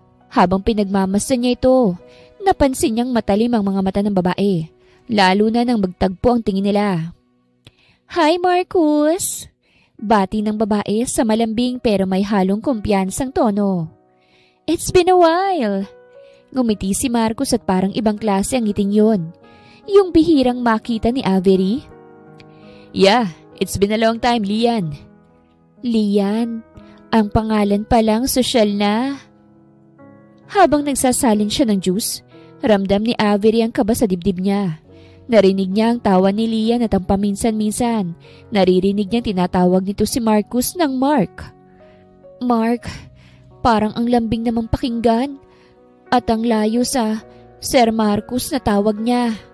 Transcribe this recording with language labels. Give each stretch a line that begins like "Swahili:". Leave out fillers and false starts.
Filipino: Habang pinagmamasdan niya ito, napansin niyang matalim ang mga mata ng babae, lalo na nang magtagpo ang tingin nila. Hi Marcus! Bati ng babae sa malambing pero may halong kumpiyansang tono.
English: It's been a while!
Filipino: Ngumiti si Marcus at parang ibang klase ang ngiting yun. Yung bihirang makita ni Avery.
English: Yeah, it's been a long time, Lian.
Filipino: Lian, ang pangalan palang sosyal na. Habang nagsasalin siya ng juice, ramdam ni Avery ang kaba sa dibdib niya. Narinig niya ang tawa ni Lian at ang paminsan-minsan. Naririnig niyang tinatawag nito si Marcus ng Mark. Mark, parang ang lambing namang pakinggan. At ang layo sa Sir Marcus na tawag niya.